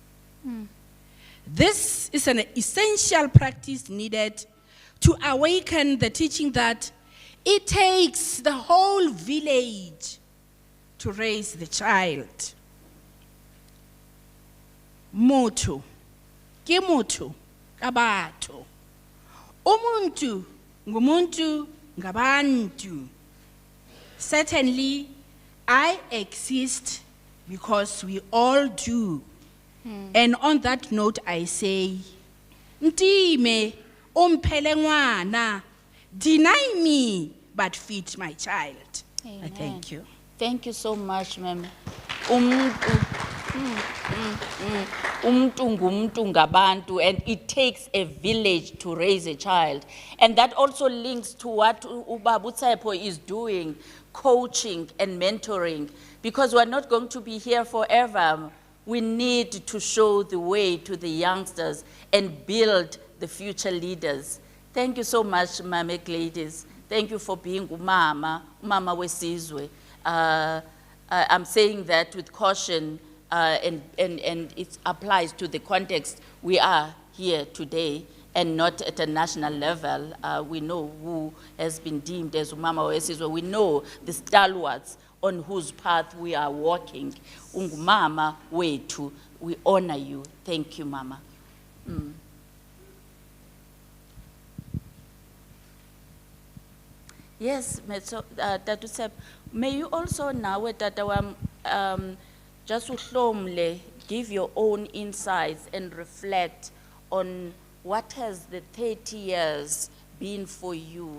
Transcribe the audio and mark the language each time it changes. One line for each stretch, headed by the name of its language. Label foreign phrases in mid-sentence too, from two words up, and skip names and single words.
English: This is an essential practice needed to awaken the teaching that it takes the whole village to raise the child.
Southern Sotho: Motho, ke motho, ka batho.
Zulu: Umuntu, ngumuntu, ngabantu.
English: Certainly, I exist because we all do. And on that note, I say,
Southern Sotho: Ntime, umphele ngwana,
English: deny me, but feed my child. I thank you. Thank you so much, ma'am.
Xhosa: Umntu ngabantu,
English: and it takes a village to raise a child. And that also links to what Ubaba Tsepo is doing, coaching and mentoring, because we're not going to be here forever. We need to show the way to the youngsters and build the future leaders. Thank you so much, Mamek ladies. Thank you for being
Xhosa: umama wesizwe.
English: I'm saying that with caution, and it applies to the context we are here today, and not at a national level. We know who has been deemed as
Xhosa: umama wesizwe.
English: We know the stalwarts on whose path we are walking.
Xhosa: Ungumama wethu,
English: we honor you. Thank you, Mama. Yes, Tatu Sep, may you also now, Tata, just uhlomle, give your own insights and reflect on what has the 30 years been for you.